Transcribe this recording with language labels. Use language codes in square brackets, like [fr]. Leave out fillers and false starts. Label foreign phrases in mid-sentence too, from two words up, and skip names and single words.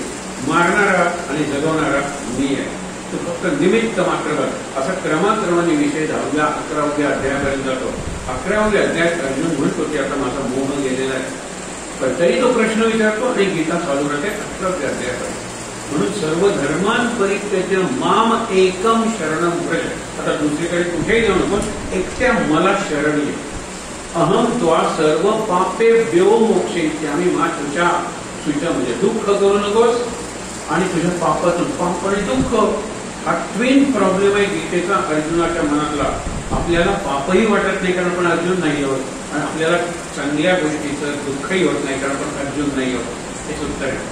[mr] मारणारा आणि जगवणारा मी आहे, तू फक्त निमित्त मात्र बघ. असा क्रमाक्रमाने विषय 10व्या 11व्या अध्यायापर्यंत जातो. 11व्या अध्यायात अर्जुन म्हणतो की आता माझा मोह गेलेला आहे, पण तरी तो प्रश्न विचारतो आणि गीता चालू राहते 18व्या अध्यायापर्यंत. [sa] म्हणून सर्व धर्मान परित्यज्य माम एकम शरणम व्रज. [mr] आता दुसरीकडे कुठेही जाऊ नको, एकट्या मला शरण ये. [sa] अहम त्वा सर्व पापेभ्यो मोक्षयिष्यामि मा शुचा. [mr] शुचा म्हणजे दुःख करू नकोस आणि तुझ्या पापातून, पाप आणि दुःख हा [en] twin problem [mr] आहे गीतेचा अर्जुनाच्या मनातला. आपल्याला पापही वाटत नाही कारण आपण अर्जुन नाही आहोत, आणि आपल्याला चांगल्या गोष्टीचं दुःखही होत नाही कारण आपण अर्जुन नाही आहोत. हेच उत्तर आहे.